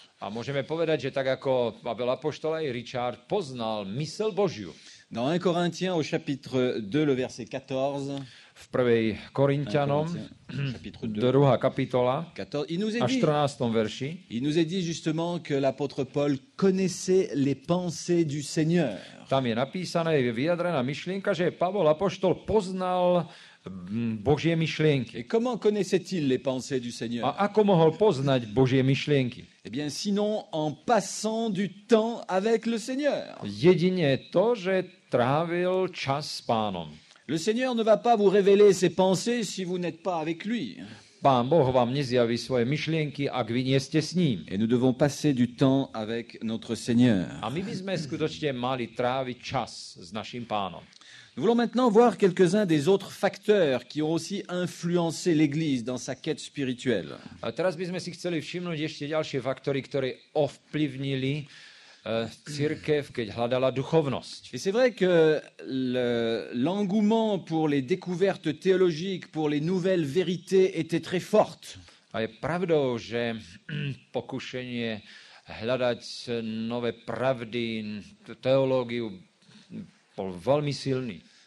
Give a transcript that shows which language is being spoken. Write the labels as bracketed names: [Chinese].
[Slovak] A môžeme povedať, že tak ako Pavel apoštol aj Richard poznal mysel Božiu. [French] Dans 1 Corinthiens au chapitre 2, le verset 14, [Slovak] V 1. Korinťanom, [French] chapitre 2, [Slovak] 2. kapitola [French] 14, il nous est [Slovak] a [French] dit, [Slovak] 14. verši, [French] il nous est dit justement que l'apôtre Paul connaissait les pensées du Seigneur. [Slovak] tam je napísané, je vyjadrená myšlienka, že Pavol apoštol poznal Božie myšlienky. [French] Et comment connaissait-il les pensées du Seigneur? [Slovak] A ako mohol poznať Božie myšlienky? [French] Eh bien, sinon en passant du temps avec le Seigneur. [Slovak] Jedine to, že trávil čas s Pánom. [French] Le Seigneur ne va pas vous révéler ses pensées si vous n'êtes pas avec lui. [Slovak] Pán Boh vám nezjaví svoje myšlienky, ak vy nie ste s ním. [French] Et nous devons passer du temps avec notre Seigneur. [Slovak] A my by sme skutočne mali tráviť čas s našim Pánom. [French] Nous voulons maintenant voir quelques-uns des autres facteurs qui ont aussi influencé l'Église dans sa quête spirituelle. [Slovak] A teraz by sme si chceli všimnúť ešte ďalšie faktory, ktoré ovplyvnili cirkev, keď hľadala duchovnosť. [French] Et c'est vrai que l'engouement pour les découvertes théologiques, pour les nouvelles vérités était très forte. [Slovak] A je pravdou, že pokušenie hľadať nové pravdy, teológiu bol veľmi silný.